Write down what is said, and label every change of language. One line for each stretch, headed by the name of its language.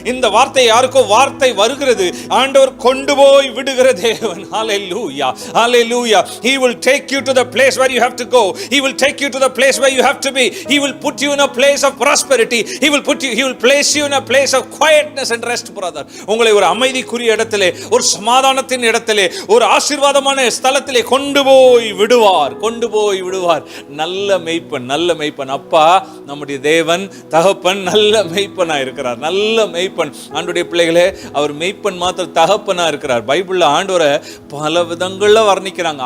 Tamil: இந்த வார்த்தை யாருக்கோ வார்த்தை வருகிறது. ஆண்டவர் கொண்டு போய் விடுகிற தேவன். Hallelujah, hallelujah.
English: He will take you to the place where you have to go. He will take you to the place where you have to be. He will put you in a place of prosperity. He will place you in a place of quietness and rest, brother.
Tamil: உங்களை ஒரு அமைதிக்குரிய இடத்திலே, ஒரு சமாதானத்தின் இடத்திலே, ஒரு ஆசீர்வாதமான ஸ்தலத்திலே கொண்டு போய் விடுவார், கொண்டு போய் விடுவார். நல்ல மேய்ப்பன், நல்ல மேய்ப்பன். அப்பா நம்முடைய தேவன், தகப்பன் நல்ல மேய்ப்பனா இருக்கிறார், நல்ல மேய்ப்பன். ஆண்டவருடைய பிள்ளைகளே, அவர் மேய்ப்பன் மாத்திரம் தகப்பனா இருக்கிறார். பைபிள்ல ஆண்டவரை பல விதங்கள்ல வர்ணிக்கிறாங்க.